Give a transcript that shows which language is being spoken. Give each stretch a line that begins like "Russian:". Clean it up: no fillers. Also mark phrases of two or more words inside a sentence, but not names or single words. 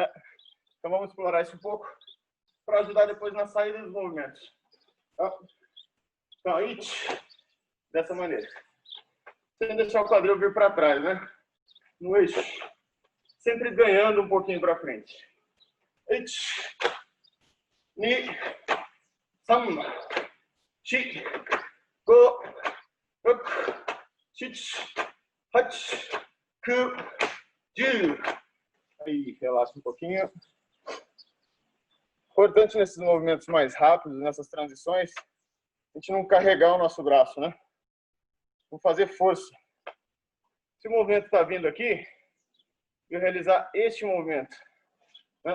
Portuguese: Então vamos explorar isso um pouco para ajudar depois na saída dos movimentos. Tá? Então, aí, dessa maneira, sem deixar o quadril vir para trás, né? No eixo, sempre ganhando um pouquinho para frente. Ichi,
Japanese: ni, sam, chi, go, rok, chich, hach, ku, ju.
Portuguese: Aí, relaxa um pouquinho. Importante nesses movimentos mais rápidos, nessas transições, a gente não carregar o nosso braço, né? Vou fazer força. Se o movimento está vindo aqui, eu realizar este movimento, né?